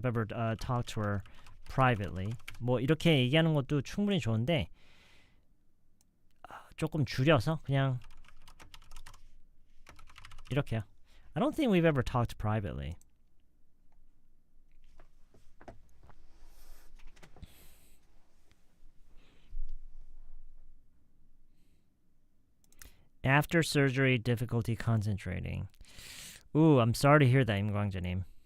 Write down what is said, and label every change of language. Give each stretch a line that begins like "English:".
English: I've ever talked to her privately.
Korean: 뭐 이렇게 얘기하는 것도 충분히 좋은데 조금 줄여서 그냥 이렇게요.
English: I don't think we've ever talked privately. After surgery, difficulty concentrating. Ooh, I'm sorry to hear that, 임광재님.